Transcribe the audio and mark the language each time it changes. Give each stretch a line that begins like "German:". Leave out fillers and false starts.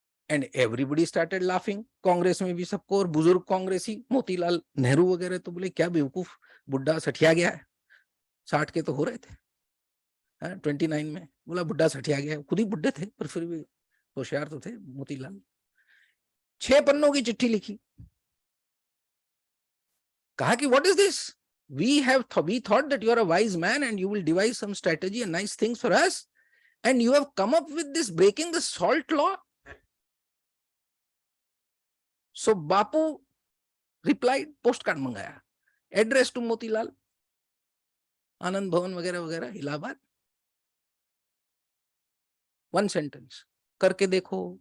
English: and everybody started laughing,
Hindi: Congress में भी सबको, और बुजुर्ग कांग्रेसी मोतीलाल नेहरू वगैरह तो बोले क्या बेवकूफ बुढ़ा सठिया गया है, 60 के तो हो रहे थे 29 में, बोला बुढ़ा सठिया गया है। खुद ही बुढ़े थे पर फिर भी होशियार तो थे मोतीलाल। 6 पन्नों की चिट्ठी लिखी, कहा कि
English: What is this, we thought that you are a wise man and you will devise some strategy and nice things for us, and you have come up with this breaking the salt law. So Bapu replied, postcard मंगाया, address to Motilal, Anand Bhavan वगैरह वगैरह Allahabad, 1 sentence,
Hindi: करके देखो।